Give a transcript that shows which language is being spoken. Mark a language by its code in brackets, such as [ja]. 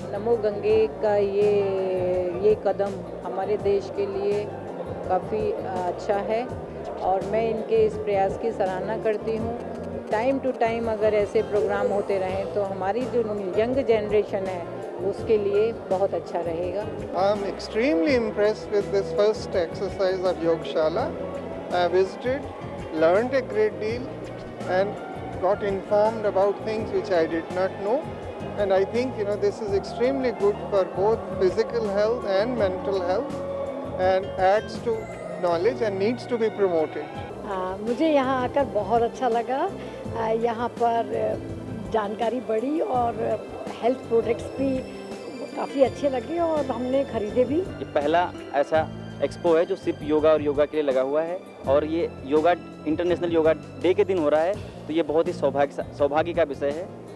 [hi] नमो गंगे का ये कदम हमारे देश के लिए काफ़ी अच्छा है और मैं इनके इस प्रयास की सराहना करती हूँ। टाइम टू टाइम अगर ऐसे प्रोग्राम होते रहें तो हमारी जो यंग जनरेशन है उसके लिए बहुत अच्छा रहेगा। [en] I am extremely impressed with this first exercise of Yogashala. I visited, learned a great deal and got informed about things which I did not know, and I think this is extremely good for both physical health and mental health and adds to knowledge and needs to be promoted. [hi] मुझे यहाँ आकर बहुत अच्छा लगा। यहाँ पर जानकारी बढ़ी और हेल्थ प्रोडक्ट्स भी काफ़ी अच्छे लगे और हमने खरीदे भी। ये पहला ऐसा एक्सपो है जो सिर्फ योगा और योगा के लिए लगा हुआ है और ये योगा इंटरनेशनल योगा डे के दिन हो रहा है, तो ये बहुत ही सौभाग्य का विषय है